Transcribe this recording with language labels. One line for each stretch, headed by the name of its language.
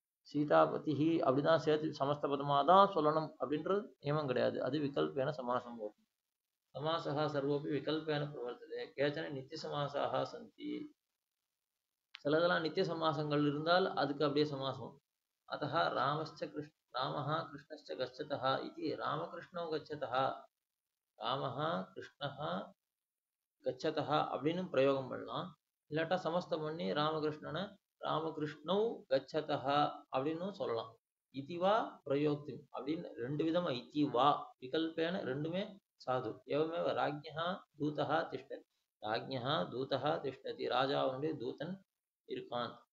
Tamil: சீதாபதி அப்படிதான் சேர்த்து சமஸ்த பதமா தான் சொல்லணும் அப்படின்றது நியமம் கிடையாது. அது விகல்பேன சமாசம் போகும்.
Sanskrit: சமாசா சர்வோப்பி விகல்பேன பிரவர்த்ததே கேச்சன நித்திய சமாசாக சந்தி.
Tamil: சிலதெல்லாம் நித்திய சமாசங்கள் இருந்தால் அதுக்கு அப்படியே சமாசம்.
Sanskrit: अतः रामः कृष्णश्च गच्छतः इति रामकृष्णौ गच्छतः रामः कृष्णः गच्छतः
Tamil: அப்படின்னு பிரயோகம் பண்ணலாம். இல்லாட்டா சமஸ்தம் பண்ணி ராமகிருஷ்ணனை
Sanskrit: ராமகிருஷ்ணௌ கச்சதः
Tamil: அப்படின்னும் சொல்லலாம். இதிவா பிரயோக்தி அப்படின்னு ரெண்டு விதமா இதிவா விகல்பேன ரெண்டுமே சாது.
Sanskrit: எவமேவ ராஜ்ஞா தூதா திஷ்டதி, ராஜ்ஞா தூதா திஷ்டதி,
Tamil: ராஜாவுடைய தூதன் இருக்கான்.